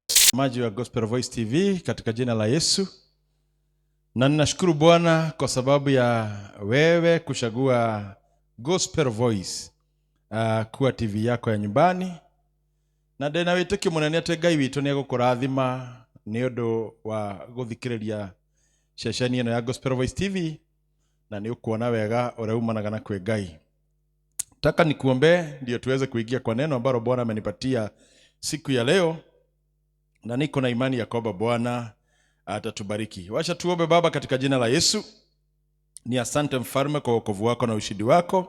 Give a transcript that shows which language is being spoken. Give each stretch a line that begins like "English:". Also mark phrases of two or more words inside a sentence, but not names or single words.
Swahili: Maji wa Gospel Voice TV katika jina la Yesu. Na ninashukuru Bwana kwa sababu ya wewe kuchagua Gospel Voice kuwa TV yako ya nyumbani.
Kikuyu: Na ndena witiki munene ate Ngai witu ni agukurathima ni undu wa guthikiriria ceceni ino ya Gospel Voice TV na ni ukuona wega ureumanaga na kwe Ngai.
Swahili: Nataka nikuombe ndio tuweze kuingia kwa neno ambalo Bwana amenipatia siku ya leo. Na niko na imani ya kwamba Bwana atatubariki. Wacha tuombe. Baba, katika jina la Yesu, ni asante mfalme kwa wokovu wako na ushindi wako.